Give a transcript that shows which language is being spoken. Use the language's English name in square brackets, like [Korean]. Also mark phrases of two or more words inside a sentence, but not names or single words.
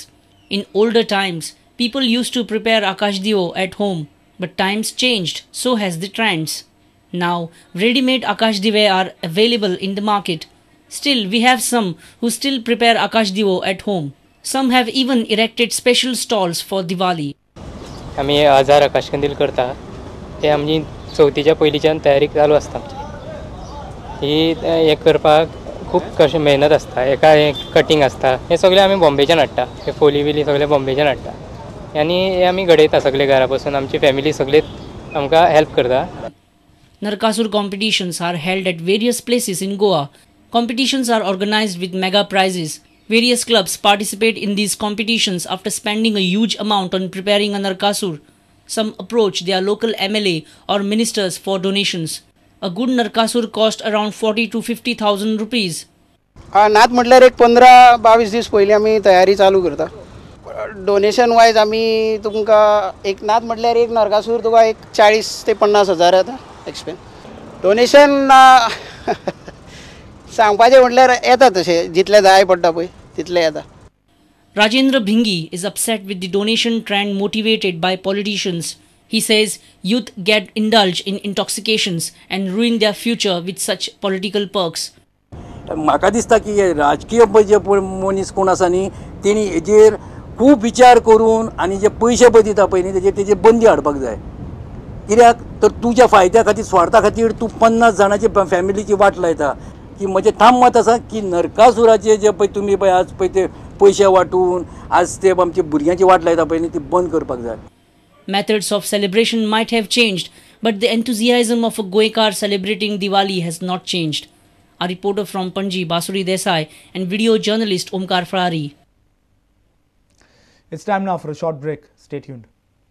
[English] In older times, people used to prepare Akash Divo at home, but times changed, so has the trends. Now, ready-made Akash Dive are available in the market. Still, we have some who still prepare Akash Divo at home. Some have even erected special stalls for Diwali. [Konkani] आम्ही 1000 आकाश कंदील करता ते आमची चवथीच्या पयलींच्यान तयारी चालू आसता ही हे करपाक खूब कशी मेहनत आसता एका कटिंग आसता हे सगळे आमी बॉम्बेच्यान हाडटा हे फोली बिली सगळे बॉम्बेच्यान हाडटा आनी हे आमी घडयता सगळे घरा बसून आमची फॅमिली सगळे आमकां हेल्प करता. [English] Narkasur competitions are held at various places in Goa. Competitions are organized with mega prizes. Various clubs participate in these competitions after spending a huge amount on preparing a Narkasur. Some approach their local MLA or ministers for donations. A good Narkasur cost around 40 to 50,000 rupees. [Konkani] नात म्हटल्यार एक 15-22 दीस पयलीं आमी तयारी चालू करता. [English] donation wise [Konkani] आमी तुमकां एक नात म्हटल्यार एक नरकासूर तुका एक 40 ते 50 हजार येता एक्सपेन्स. डोनेशन सांगपाचें म्हटल्यार येता तशें जितलें जाय पडटा पळय तितलें येता. [English] Rajendra Bhingi is upset with the donation trend motivated by politicians. He says youth get indulged in intoxications and ruin their future with such political perks. [Konkani] म्हाका दिसता की राजकीय जे मनीस कोण आसा न्ही तेणी हेजेर खूब विचार करून आनी जे पयशे पळय दिता पळय न्ही तेजेर बंदी हाडपाक जाय. कित्याक तर तुज्या फायद्या खातीर स्वार्था खातीर तूं 50 जाणांची फॅमिलीची वाट लायता की म्हजें ठाम मत आसा की नरकासुराचे जे पळय तुमी पळय आज पळय ते पयशे वाटून आज ते आमच्या भुरग्यांची वाट लायता पळय न्ही ती बंद करपाक जाय. [English] Methods of celebration might have changed, but the enthusiasm of a Goekar celebrating Diwali has not changed. A reporter from Panji, Basuri Desai, and video journalist Omkar Farari. It's time now for a short break. Stay tuned.